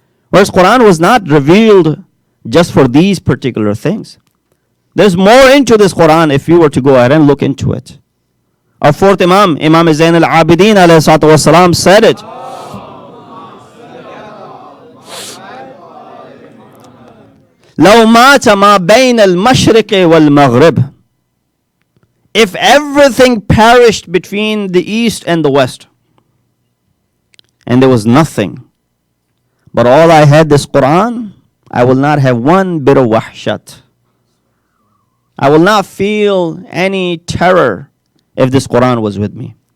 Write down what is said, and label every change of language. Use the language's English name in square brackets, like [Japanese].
[English] Whereas Quran was not revealed just for these particular things. There's more into this Quran if you were to go ahead and look into it. Our fourth Imam, Imam Zain al-Abidin alayhi salatu wasalam, said it. [Arabic] لو مات ما بين المشرق والمغرب. [English] If everything perished between the east and the west, and there was nothing, but all I had this Quran, I will not have one bit of wahshat. I will not feel any terror if this Quran was with me.